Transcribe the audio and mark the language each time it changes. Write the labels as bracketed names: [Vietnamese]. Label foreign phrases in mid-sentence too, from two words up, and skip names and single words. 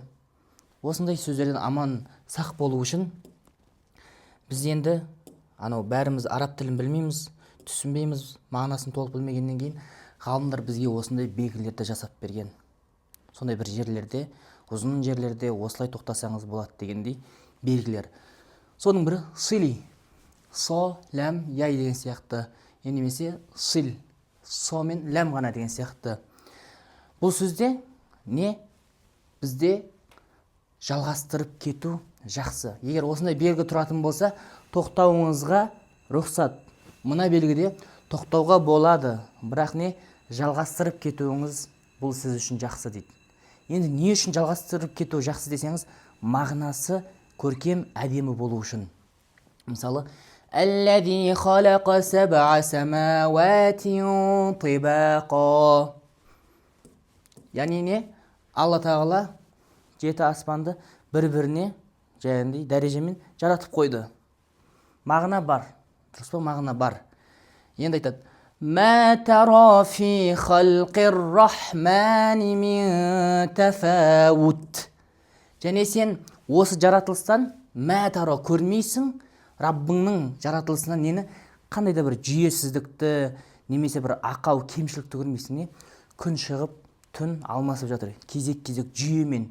[Kazakh] Осындай сөздерден аман сақ болу үшін біз енді бәріміз араб тілін білмейміз, түсінбейміз, мағынасын толық білмегеннен кейін ғалымдар бізге осындай белгілерді жасап берген. Сондай бір жерлерде, ұзын жерлерде осылай тоқтасаңыз болады дегендей белгілер. Соның бірі сили, со, ләм, яй деген сияқты. Немесе сил, со мен ләм ғана деген сияқты. Бұл сөзде не? Бізде жалғастырып кету жақсы. Егер осындай белгі тұратын болса, тоқтауыңызға рұқсат. Мына белгіде тоқтауға болады, бірақ не? Жалғастырып кетуіңіз бұл сіз үшін жақсы дейді. Енді не үшін жалғастырып кету жақсы десеңіз, мағынасы көркем, әдемі болу үшін. Мысалы, [Arabic] الذي خلق سبع سماوات طباقا. [Kazakh] Яғни не? Алла тағала жеті аспанды бір-біріне жаңағындай дәрежемен жаратып қойды. Мағына бар. Дұрыс па? Мағына бар. Енді айтады: [Arabic] "ما ترى في خلق الرحمن من تفاوت." [Kazakh] Және сен осы жаратылыстан [Arabic] ما ترى [Kazakh] көрмейсің, Раббыңның жаратылысынан нені? Қандай да бір жүйесіздікті, немесе бір ақау, кемшілікті көрмейсің. Не? Күн шығып, түн алмасып жатыр. Кезек-кезек жүйемен.